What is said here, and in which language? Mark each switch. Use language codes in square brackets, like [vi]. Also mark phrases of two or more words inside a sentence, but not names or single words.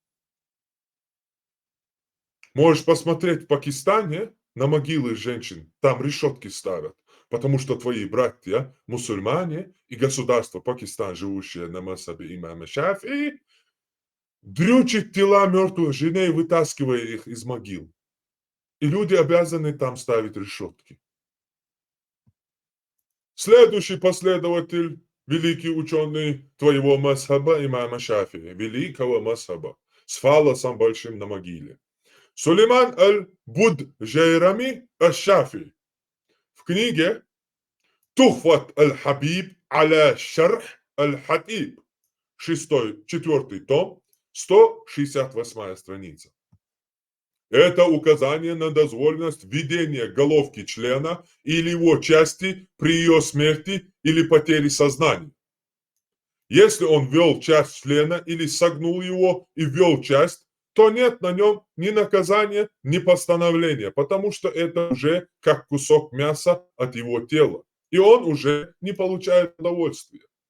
[ru] Можешь посмотреть в Пакистане на могилы женщин, там решетки ставят, потому что твои братья, мусульмане и государство Пакистан, живущее на масабе имама Шафии, дрючат тела мертвых женей, вытаскивая их из могил. И люди обязаны там ставить решетки. Следующий последователь, великий ученый твоего масхаба имама Шафии, великого масхаба, с фалосом большим на могиле. Сулейман аль-Буд-Джайрами аш-Шафи в книге Тухфат аль-Хабиб аля Шарх аль-Хатиб, 4 том, 168 страница. Это указание на дозволенность введения головки члена или его части при ее смерти или потере сознания. Если он ввел часть члена или согнул его и ввел часть, то нет на нем ни наказания, ни постановления, потому что это уже как кусок мяса от его тела, и он уже не получает удовольствия.